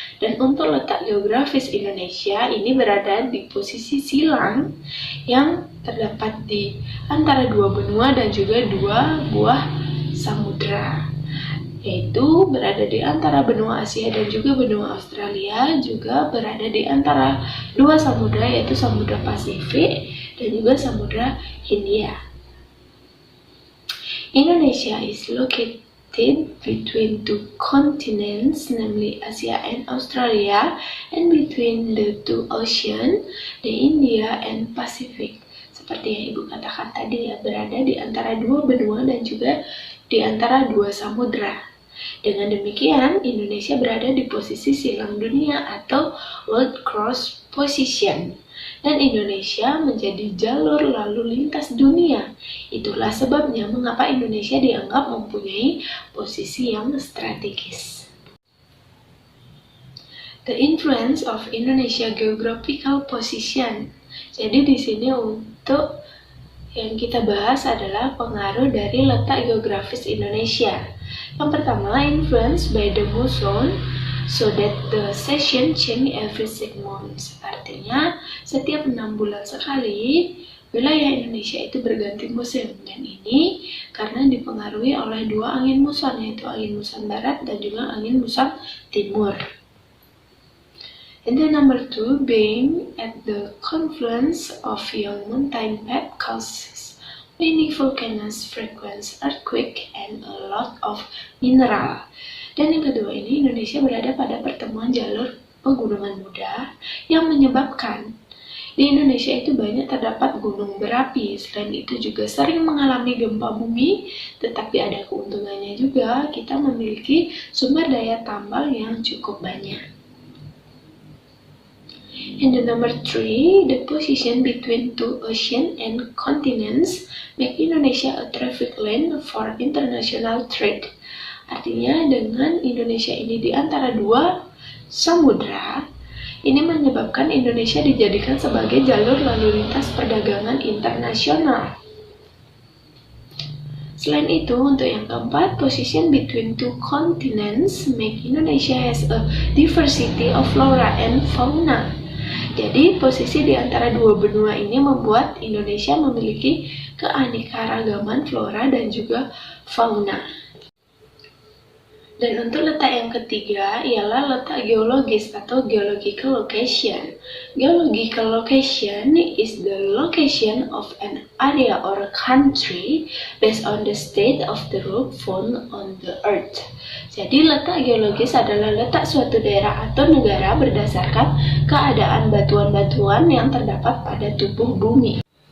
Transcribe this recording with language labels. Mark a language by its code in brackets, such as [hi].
[id] Dan untuk letak geografis Indonesia ini berada di posisi silang yang terdapat di antara 2 benua dan juga 2 buah samudra, yaitu berada di antara benua Asia dan juga benua Australia, juga berada di antara 2 samudra yaitu Samudra Pasifik dan juga Samudra Hindia. [en] Indonesia is located between 2 continents, namely Asia and Australia, and between the 2 oceans, the India and Pacific. [id] Seperti yang Ibu katakan tadi ya, berada di antara 2 benua dan juga di antara 2 samudra. Dengan demikian, Indonesia berada di posisi silang dunia atau World Cross Position. dan Indonesia menjadi jalur lalu lintas dunia. Itulah sebabnya mengapa Indonesia dianggap mempunyai posisi yang strategis. [en] The influence of Indonesia geographical position. [id] Jadi di sini untuk yang kita bahas adalah pengaruh dari letak geografis Indonesia. Yang pertama, [en] influence by the muson, so that the season change every 6 months. [id] Artinya, setiap 6 bulan sekali, wilayah Indonesia itu berganti musim. Dan ini karena dipengaruhi oleh dua angin muson, yaitu angin muson barat dan juga angin muson timur. [en] And then number 2, being at the confluence of young mountain path causes many volcanoes, frequent earthquake, and a lot of mineral. [id] Dan yang kedua ini, Indonesia berada pada pertemuan jalur pegunungan muda yang menyebabkan di Indonesia itu banyak terdapat gunung berapi. Selain itu juga sering mengalami gempa bumi, tetapi ada keuntungannya juga, kita memiliki sumber daya tambang yang cukup banyak. [en] And the number 3, the position between two oceans and continents make Indonesia a traffic lane for international trade. [id] Artinya dengan Indonesia ini di antara dua samudra, ini menyebabkan Indonesia dijadikan sebagai jalur lalu lintas perdagangan internasional. Selain itu, untuk yang keempat, [en] position between two continents make Indonesia has a diversity of flora and fauna. [id] Jadi, posisi di antara dua benua ini membuat Indonesia memiliki keanekaragaman flora dan juga fauna. Dan untuk letak yang ketiga ialah letak geologis atau geological location. [en] Geological location is the location of an area or a country based on the state of the rock found on the earth. [id] Jadi letak geologis adalah letak suatu daerah atau negara berdasarkan keadaan batuan-batuan yang terdapat pada tubuh bumi.